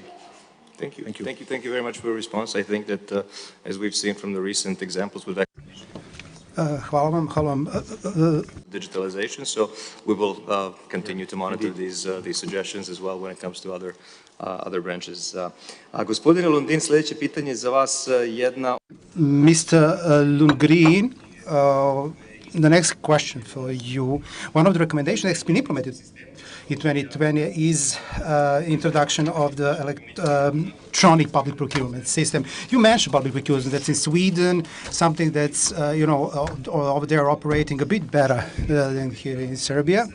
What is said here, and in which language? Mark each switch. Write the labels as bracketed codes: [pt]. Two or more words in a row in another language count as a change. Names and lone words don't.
[en] Thank you. Thank you very much for your response. I think that, as we've seen from the recent examples with [sr] Hvala vam. [en] Digitalization, so we will continue to monitor these suggestions as well when it comes to other branches. [sr] Gospodine Lundin, sljedeće pitanje za vas jedna. [en] Mr. Lundgren, the next question for you. One of the recommendations that's been implemented in 2020 is introduction of the electronic public procurement system. You mentioned public procurement. That's in Sweden, something that's over there operating a bit better than here in Serbia.